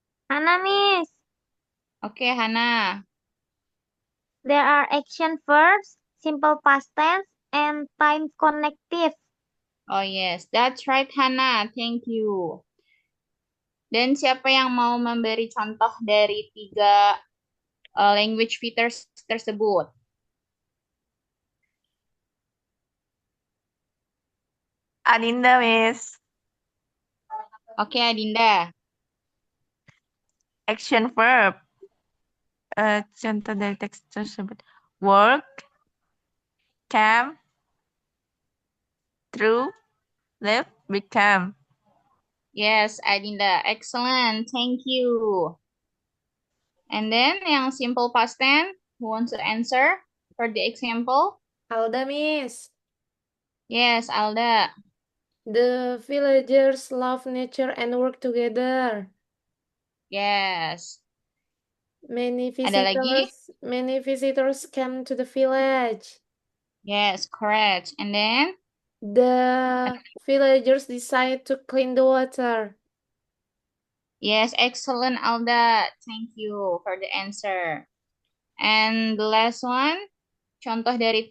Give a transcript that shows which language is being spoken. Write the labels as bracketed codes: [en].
[en] Hannah, Miss. Okay, Hannah. There are action verbs, simple past tense, and time connective. Oh yes, that's right, Hannah. Thank you. [id] Dan siapa yang mau memberi contoh dari 3 language features tersebut? [en] Adinda, Miss. [id] Oke, Adinda. [en] Action verb. [id] Contoh dari teks tersebut. [en] Work, came, through, live, become. Yes, Adinda. Excellent. Thank you. And then yang simple past tense, who wants to answer for the example? Alda, Miss. Yes, Alda. The villagers love nature and work together. Yes. Many [id] Ada lagi? [en] visitors came to the village. Yes, correct. And then? The villagers decide to clean the water. Yes, excellent, Alda. Thank you for the answer. And the last one, [id] contoh dari